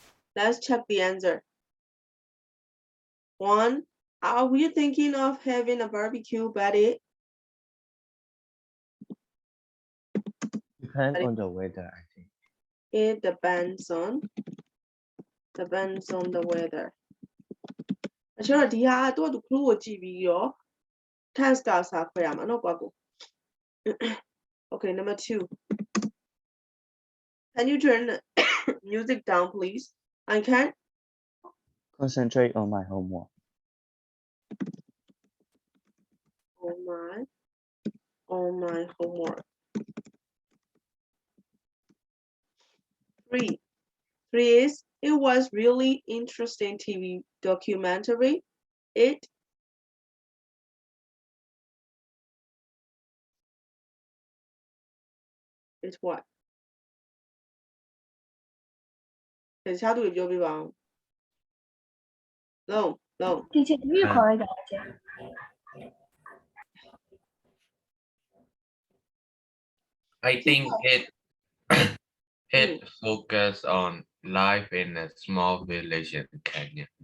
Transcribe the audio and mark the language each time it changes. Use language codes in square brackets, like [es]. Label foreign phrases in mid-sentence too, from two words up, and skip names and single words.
[en] Let's check the answer. 1. Are we thinking of having a barbecue, Betty? Depends on the weather, I think. It depends on the weather. [my] အချို့ဒီဟာတော့သူ clue ကိုကြည့်ပြီးရော tense ကစားခွဲရမှာနော်ကွာကို [en] Okay, number 2. Can you turn the music down, please? I can't Concentrate on my homework. on my homework. 3. 3 is, it was really interesting TV documentary. It's what? [my] တခြားသူတွေပြောပြပါအောင် long [en] Teacher, do you correct the answer? I think it focus on life in a small village in Kenya.